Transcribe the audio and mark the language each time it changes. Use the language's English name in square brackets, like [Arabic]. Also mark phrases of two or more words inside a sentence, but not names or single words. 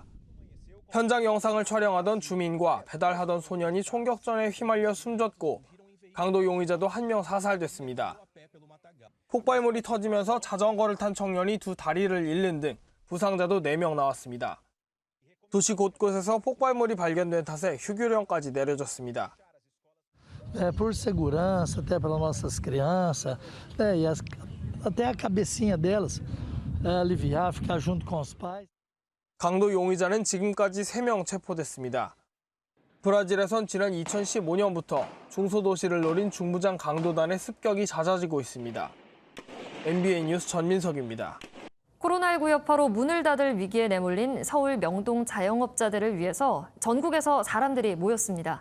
[Korean] 현장 영상을 촬영하던 주민과 배달하던 소년이 총격전에 휘말려 숨졌고 강도 용의자도 1명 사살됐습니다. 폭발물이 터지면서 자전거를 탄 청년이 2 다리를 잃는 등 부상자도 4명 나왔습니다. 도시 곳곳에서 폭발물이 발견된 탓에 휴교령까지 내려졌습니다. [Portuguese] Por segurança, até para nossas crianças, e até a cabecinha delas aliviar, ficar junto com os pais. [Korean] 강도 용의자는 지금까지 3명 체포됐습니다. 브라질에선 지난 2015년부터 중소도시를 노린 중무장 강도단의 습격이 잦아지고 있습니다. MBN 뉴스 전민석입니다. 코로나19 여파로 문을 닫을 위기에 내몰린 서울 명동 자영업자들을 위해서 전국에서 사람들이 모였습니다.